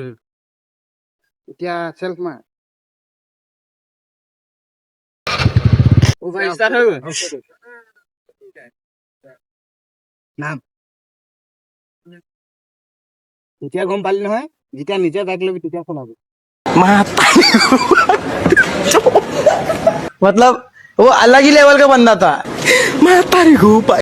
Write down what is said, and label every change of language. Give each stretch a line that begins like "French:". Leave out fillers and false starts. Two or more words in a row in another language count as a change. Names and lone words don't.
Assamese: এতিয়া চেল্ফ মাৰ। ভাই ষ্টাৰ্ট হৈ গ'ল। নাম এতিয়া গম পালি নহয়, যেতিয়া নিজে বাইক ল'বি তেতিয়া চলাবি।
Hindi: मतलब वो अलग ही लेवल का बंदा था। मैं तारी